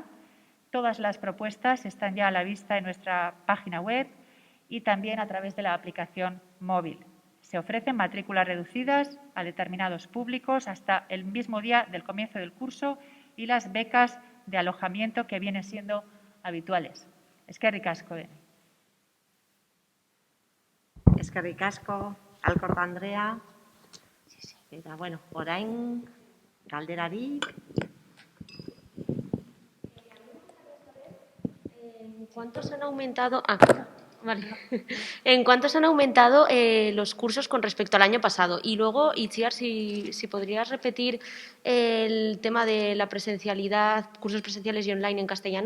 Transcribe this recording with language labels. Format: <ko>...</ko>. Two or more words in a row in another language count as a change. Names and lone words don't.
<es>Todas las propuestas están ya a la vista en nuestra página web y también a través de la aplicación móvil. Se ofrecen matrículas reducidas a determinados públicos hasta el mismo día del comienzo del curso y las becas de alojamiento que vienen siendo habituales.</es> <eu>Eskerrik asko. Eskerrik asko, Alkorta Andrea. Eta, bueno, orain galderari.</eu> <es>¿En cuánto se han aumentado? Vale. ¿En cuánto se han aumentado los cursos con respecto al año pasado? Y luego, Itziar, si podrías repetir el tema de la presencialidad, cursos presenciales y online en castellano.</es>